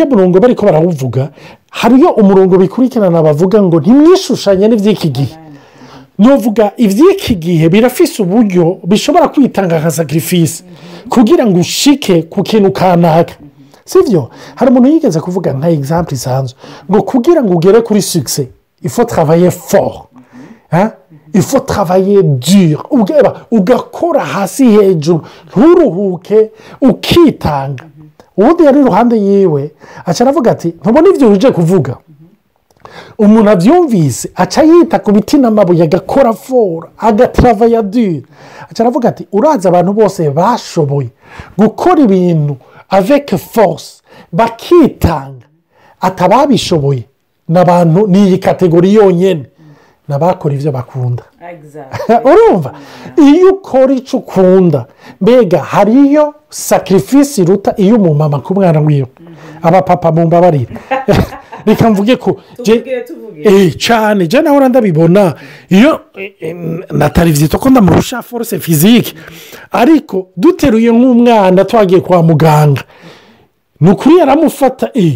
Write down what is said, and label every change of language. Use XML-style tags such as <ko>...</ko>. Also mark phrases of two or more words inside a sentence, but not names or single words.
<rn>murongo bariko barawuvuga hariyo umurongo bikurikirana bavuga ngo ntimwishushanye n'ivy'iki gihe novuga ivy'iki gihe birafise uburyo bishobora kwitanga nka sacrifice kugira ngo ushike ku kintu kanaka sivyo hari umuntu yigeze kuvuga nka example isanzwe ngo kugira ngo ugere kuri succès</rn> <fr>il faut travailler fort il faut travailler dur</fr> <rn>ugakora hasi hejuru nturuhuke ukitanga ubundi yari iruhande yiwe aca aravuga ati ntubona ivyo uje kuvuga umuntu avyumvise aca yita ku biti n'amabuye agakora fora agatravailler dur aca aravuga ati uraza abantu bose bashoboye gukora ibintu</rn> <fr>avec force</fr> <rn>bakitanga atababishoboye n'abantu n'iyi kategori yonyene n'abakora ivyo bakunda urumva iyo ukora ico ukunda mbega hariyo sacrifice iruta iyo umumama ku mwana wiwe abapapa mumbabarire reka mvuge ko cyane jya nawe ndabibona iyo natari byita ko ndamurusha</rn> <fr>force physique</fr> <rn>ariko duteruye nk'umwana twagiye kwa muganga ni ukuri yaramufata</rn>